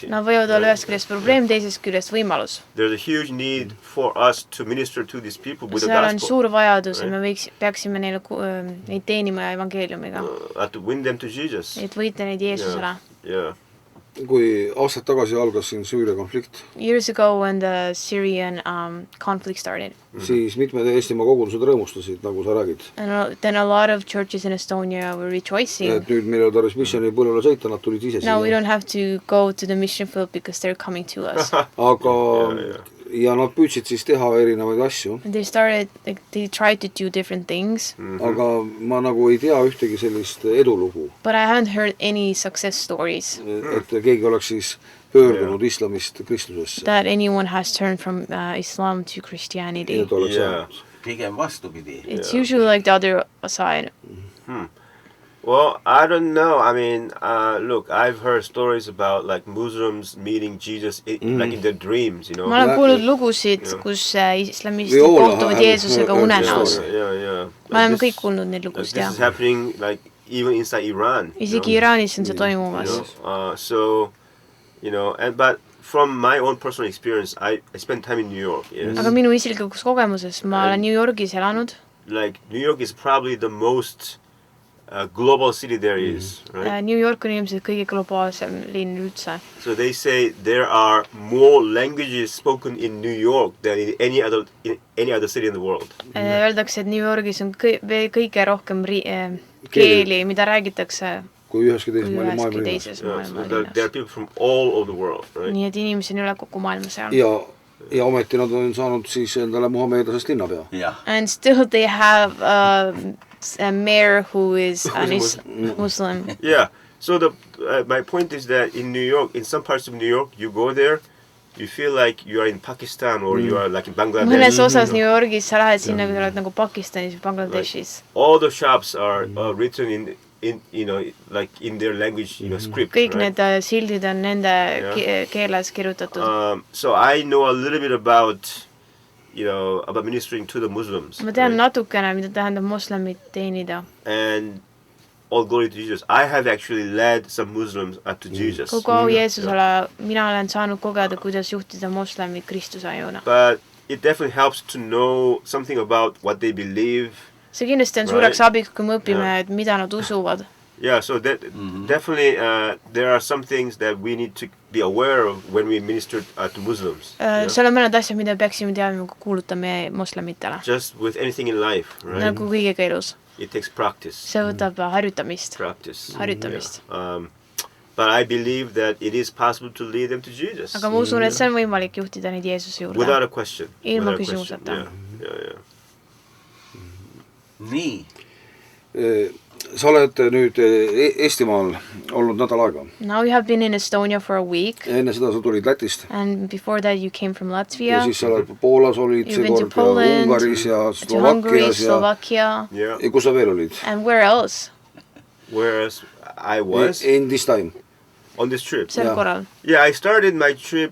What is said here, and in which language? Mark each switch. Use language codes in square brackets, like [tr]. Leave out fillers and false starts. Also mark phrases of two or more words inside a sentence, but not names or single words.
[et] Nad võivad olla ühest küljest probleem, teisest küljest võimalus. [en] There's a huge need for us to minister to these people with the gospel. [et] Seal on suur vajadus ja me peaksime neid teenima evangeeliumiga. [en] To win them to Jesus. [et] Et võita neid Jeesusele. [en] Yeah. [et] Kui aastad tagasi algas siin Süüria konflikt. [en] Years ago when the Syrian conflict started. [et] Siis mitmed Eestimaa kogudused rõõmustasid, nagu sa räägid. [en] Then a lot of churches in Estonia were rejoicing. [et] Et nüüd meil ei ole tarvis missiooni põllule sõita, nad tulid ise siia. [en] Now we don't have to go to the mission field because they're coming to us. [et] Aga ja nad püüdsid siis teha erinevaid asju. [en] They tried to do different things. [et] Aga ma nagu ei tea ühtegi sellist edulugu. [en] But I haven't heard any success stories. [et] Et keegi oleks siis pöördunud islamist kristlusesse. [en] That anyone has turned from Islam to Christianity. [et] Pigem vastupidi. [en] It's usually like the other side. Well, I don't know. I mean, look, I've heard stories about like Muslims meeting Jesus like in their dreams, [et] Ma olen kuulnud lugusid, kus islamistid kohtuvad Jeesusega unenäos. Ma olen kõik kuulnud neid lugusid, jah. [en] This is happening like even inside Iran. [et] Isegi Iraanis on see toimumas. [en] So, but from my own personal experience, I spent time in New York. Yes. [et] Aga minu isiklikus kogemuses, ma olen New Yorgis elanud. [en] Like, New York is probably the most global city there is, right? [et] New York on ilmselt kõige globaalsem linn üldse. [en] So they say there are more languages spoken in New York than in any other city in the world. [et] Öeldakse, et New Yorgis on kõige rohkem keeli, mida räägitakse kui üheski teises maailmalinnas. [en] There are people from all over the world, right? [et] Nii et inimesi on üle kogu maailma seal. Ja ometi nad on saanud siis endale muhameedlasest linnapea. [en] And still they have a mayor who is Muslim. Yeah. So my point is that in New York, in some parts of New York, you go there, you feel like you are in Pakistan or you are like in Bangladesh. [et] Mõnes osas New Yorgis sa lähed sinna, kui sa oled nagu Pakistanis või Bangladeshis. [en] All the shops are written in you know, like in their language, you know, script. [et] Kõik need sildid on nende keeles kirjutatud. [en] So I know a little bit about, you know, about ministering to the Muslims. [et] Ma tean natukene, mida tähendab moslemit teenida. [en] And all glory to Jesus. I have actually led some Muslims to Jesus. [et] Kogu au Jeesusele, mina olen saanud kogeda, kuidas juhtida moslemid Kristuse ajuna. [en] But it definitely helps to know something about what they believe. [et] See kindlasti on suureks abiks, kui me õpime, et mida nad usuvad. [en] Yeah, so definitely there are some things that we need to be aware of when we minister to Muslims. [et] Seal on mõned asjad, mida peaksime teadma, kui kuulutame moslemitele. [en] Just with anything in life, right? [et] Nagu kõigega elus. [en] It takes practice. [et] See võtab harjutamist. [en] Practice. [et] Harjutamist. [en] But I believe that it is possible to lead them to Jesus. [et] Aga ma usun, et see on võimalik juhtida neid Jeesuse juurde. [en] Without a question. [et] Ilma küsimuseta. [en] Yeah. [et] Nii. Sa oled nüüd Eestimaal olnud nädal aega. [en] Now you have been in Estonia for a week. [et] Enne seda sa tulid Lätist. [en] And before that you came from Latvia. [et] Ja siis sa oled Poolas olid seekord ja Ungaris ja Slovakias ja kus sa veel olid? [en] And where else? Whereas I was in this time. On this trip. [et] Sel korral. [en] Yeah, I started my trip.